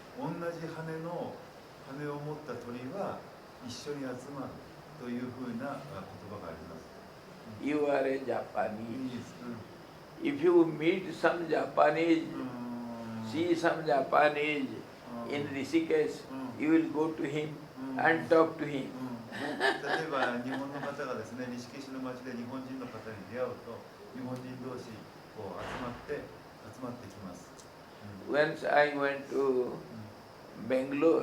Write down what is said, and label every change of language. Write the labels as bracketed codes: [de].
[ja] 同じ羽を持った鳥は一緒に集まるというふうな言葉があります。 [en] You are a [ja] いい [en] Japanese. [ja] です。 [en] If you meet some Japanese, うん see some Japanese うん in Rishikesh, うん you will go to him うん and talk to him. [ja] 例えば日本の方がですね、リシケシュの町で日本人の方に出会うと、日本人同士こう集まってきます。 [en] Once I went to Bangalore